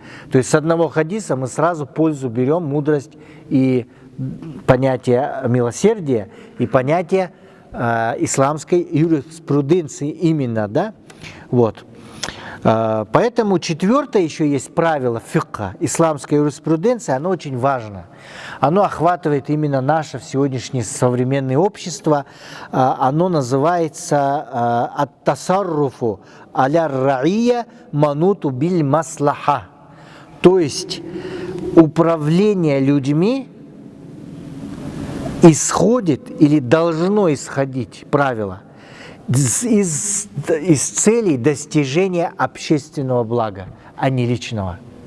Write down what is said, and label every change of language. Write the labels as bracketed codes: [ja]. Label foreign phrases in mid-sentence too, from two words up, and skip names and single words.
[ru] То есть с одного хадиса мы сразу пользу берем, мудрость и понятие милосердия, и понятие исламской юриспруденции именно, да? Вот. Поэтому четвертое еще есть правило фикха, исламской юриспруденции, оно очень важно. Оно охватывает именно наше сегодняшнее современное общество. Оно называется [ar] التصرف على الرعية منوط بالمصلحة. [ru] То есть управление людьми исходит или должно исходить правило из целей достижения общественного блага, а не личного.